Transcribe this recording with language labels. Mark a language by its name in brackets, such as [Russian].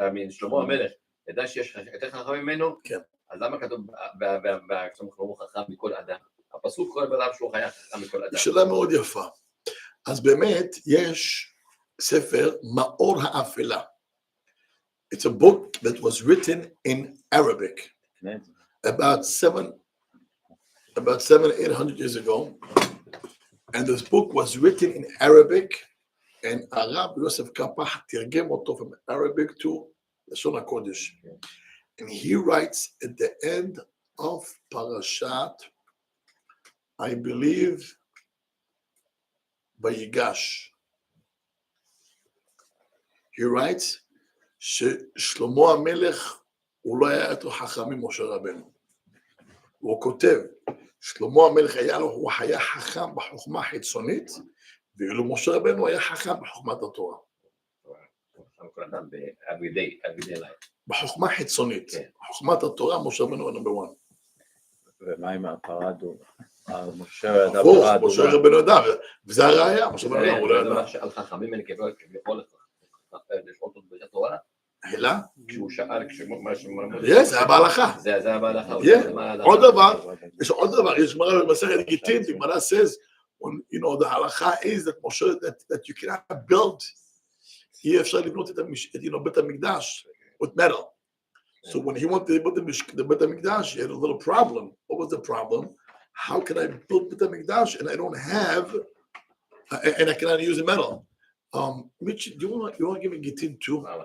[Hebrew] שלמה המלך ידע שיש יותר חכם ממנו? כן. אז למה כתוב הוא חכם מכל אדם? הפסוק כל בלב שהוא היה חכם מכל אדם. שאלה מאוד יפה. אז באמת יש ספר מאור האפלה. [English] It's a book that was written in Arabic about 700-800 years ago. And this book was written in Arabic and Rabbi Eliezer Papo [Hebrew] תרגם אותו [English] from Arabic to לשון הקודש. And he writes at the end of Parashat, I believe, Vayigash. [Hebrew] He writes, ששלמה המלך הוא לא היה יותר חכם ממשה רבנו. הוא כותב שלמה המלך הוא היה חכם בחוכמה חיצונית, ואילו משה רבנו היה חכם בחוכמת התורה. כל אדם ב-everyday life. בחוכמה חיצונית. חוכמת התורה, משה רבנו הוא נאמבר 1. ומה עם הפרה אדומה? משה ידע הפוך, פרה אדומה. משה רבנו ידע, וזה הראייה, משה רבנו הוא לא זה ידע. מה שעל חכמים האלה כביכול לשאול אותו בתורה. אלא? כשהוא שאל, זה היה בהלכה. זה היה בהלכה. עוד דבר, יש עוד דבר, יש גמרא במסכת גיטין, גמרא [English] says, you know, the halacha is that Moshe, that you cannot build, [Hebrew] אי אפשר לבנות את בית המקדש [English] with metal. So when he wanted to build the בית המקדש, he had a little problem. What was the problem? How can I build בית המקדש and I don't have, and I cannot use the metal? Mitch, do you want to give me גיטין too?